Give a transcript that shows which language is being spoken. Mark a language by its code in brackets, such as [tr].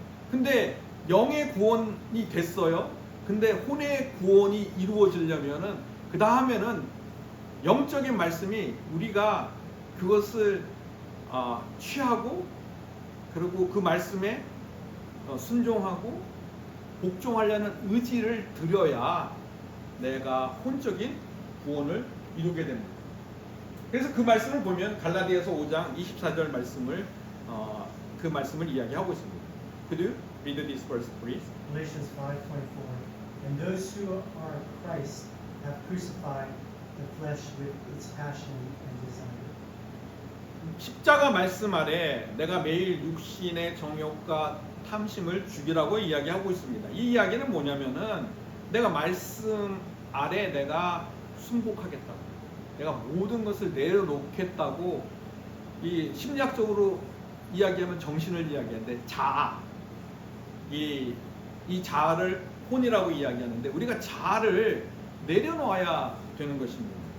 [ko] 근데 영의 구원이 됐어요. 근데 혼의 구원이 이루어지려면은 그 다음에는 영적인 말씀이 우리가 그것을 취하고 그리고 그 말씀에 순종하고 복종하려는 의지를 들여야 내가 혼적인 구원을 이루게 됩니다. 그래서 그 말씀을 보면 갈라디아서 5장 24절 말씀을 그 말씀을 이야기하고 있습니다. [en] Could you read this verse, please? Galatians 5:24. And those who are Christ have crucified the flesh with its passion and desire. [ko] 십자가 말씀 아래 내가 매일 육신의 정욕과 탐심을 죽이라고 이야기하고 있습니다. 이 이야기는 뭐냐면은 내가 말씀 아래 내가 순복하겠다고, 내가 모든 것을 내려놓겠다고, 이 심리학적으로 이야기하면 정신을 이야기하는데 자아, 이 자아를 혼이라고 이야기하는데 우리가 자아를 내려놓아야 되는 것입니다.